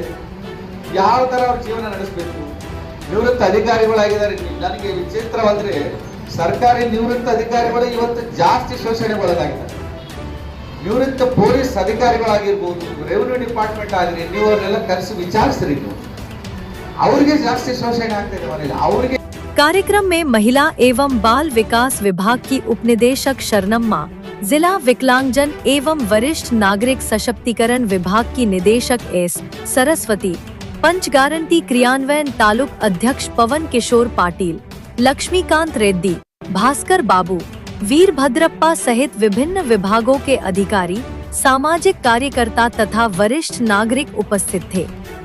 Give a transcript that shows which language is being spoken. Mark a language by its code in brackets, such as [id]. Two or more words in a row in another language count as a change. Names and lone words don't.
[kn] ಯಾವ ತರ ಅವ್ರ ಜೀವನ ನಡೆಸಬೇಕು? ನಿವೃತ್ತ ಅಧಿಕಾರಿಗಳಾಗಿದ್ದಾರೆ. ನನಗೆ ವಿಚಿತ್ರವಾದ್ರೆ ಸರ್ಕಾರಿ ನಿವೃತ್ತ ಅಧಿಕಾರಿಗಳು ಇವತ್ತು ಜಾಸ್ತಿ ಶೋಷಣೆಗೊಳಗಾಗಿದ್ದಾರೆ. ನಿವೃತ್ತ ಪೊಲೀಸ್ ಅಧಿಕಾರಿಗಳಾಗಿರ್ಬೋದು, [en] revenue department [kn] ಆಗಿರಿ, ನೀವು ಅವ್ರನ್ನೆಲ್ಲ ಕರೆಸಿ ವಿಚಾರಿಸ್ರಿ. ನೀವು ಅವ್ರಿಗೆ ಜಾಸ್ತಿ ಶೋಷಣೆ ಆಗ್ತಿದೆ ಮನೇಲಿ. ಅವ್ರಿಗೆ [hi] कार्यक्रम में महिला एवं बाल विकास विभाग की उपनिदेशक शरणम्मा, जिला विकलांगजन एवं वरिष्ठ नागरिक सशक्तिकरण विभाग की निदेशक S. सरस्वती, पंच गारंटी क्रियान्वयन तालुक अध्यक्ष पवन किशोर पाटिल, लक्ष्मीकांत रेड्डी, भास्कर बाबू, वीरभद्रप्पा सहित विभिन्न विभागों के अधिकारी, सामाजिक कार्यकर्ता तथा वरिष्ठ नागरिक उपस्थित थे।